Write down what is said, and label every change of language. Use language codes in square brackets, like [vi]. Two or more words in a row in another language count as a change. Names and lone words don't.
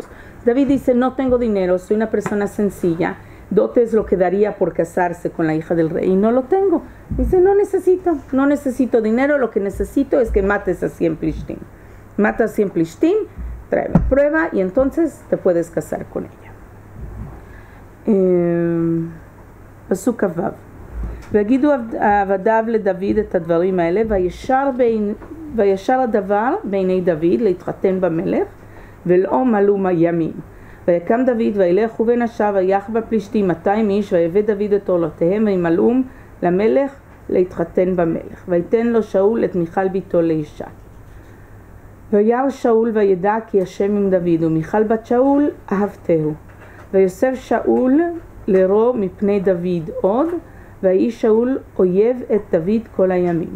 [es] David dice, no tengo dinero, soy una persona sencilla, dote es lo que daría por casarse con la hija del rey y no lo tengo. Dice, no necesito dinero, lo que necesito es que mates a 100 plishtim. Mata a 100 plishtim, trae la prueba y entonces te puedes casar con ella. [he] פסוק כ"ו ויגידו עבדיו לדוד את הדברים האלה וישר הדבר בעיני דוד להתחתן במלך ולא מלאו ימים ויקם דוד וילך ובין השאר ויח בפלישתים 200 איש ויבא דוד את עורלותיהם וימלאום למלך להתחתן במלך ויתן לו שאול את מיכל ביתו לאישה וירא שאול וידע כי השם עם דוד ומיכל בת שאול אהבתהו ויוסף שאול לרו מפני דוד עוד, ויהי שאול אויב את דוד כל הימים.